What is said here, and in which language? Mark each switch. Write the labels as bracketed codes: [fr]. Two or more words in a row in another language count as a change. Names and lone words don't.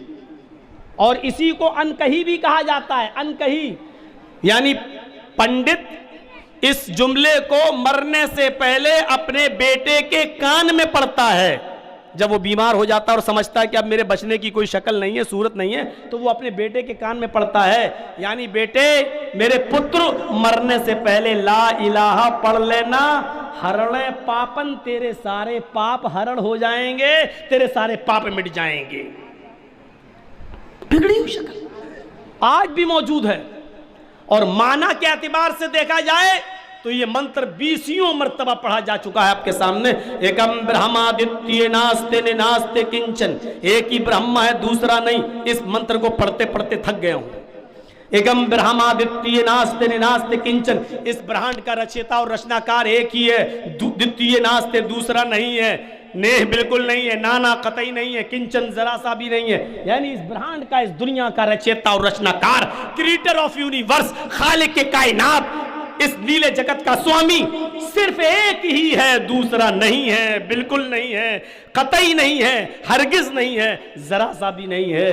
[ur] اور اسی کو انکہی بھی کہا جاتا ہے، انکہی یعنی پنڈت اس جملے کو مرنے سے پہلے اپنے بیٹے کے کان میں پڑھتا ہے، جب وہ بیمار ہو جاتا ہے اور سمجھتا ہے کہ اب میرے بچنے کی کوئی شکل نہیں ہے، صورت نہیں ہے، تو وہ اپنے بیٹے کے کان میں پڑھتا ہے، یعنی بیٹے میرے پتر مرنے سے پہلے [ar] لا الہ [ur] پڑھ لینا، ہرڑے پاپن، تیرے سارے پاپ ہرڑ ہو جائیں گے، تیرے سارے پاپ مٹ جائیں گے۔ بگڑی ہوئی شکل آج بھی موجود ہے، اور معنی کے اعتبار سے دیکھا جائے تو یہ منتر 20 مرتبہ پڑھا جا چکا ہے آپ کے سامنے۔ [sa] एकम् ब्रह्माद्वितीय नास्ते नास्ते किंचन, [ur] ایک ہی برہما ہے دوسرا نہیں، اس منتر کو پڑھتے پڑھتے تھک گئے ہوں۔ [sa] एकम् ब्रह्माद्वितीय नास्ते नास्ते किंचन, [ur] اس برہانڈ کا رچیتا اور رچناکار ایک ہی ہے، [sa] द्वितीय नास्ते [ur] دوسرا نہیں ہے، نیہ بالکل نہیں ہے، نانا قطعی نہیں ہے، کنچن ذرا سا بھی نہیں ہے، یعنی اس برہانڈ کا، اس دنیا کا رچیتا اور رچناکار، [en] creator of universe, [ur] خالق کے کائنات، اس نیلے جگت کا سوامی صرف ایک ہی ہے، دوسرا نہیں ہے، بالکل نہیں ہے، قطعی نہیں ہے، ہرگز نہیں ہے، ذرا سا بھی نہیں ہے۔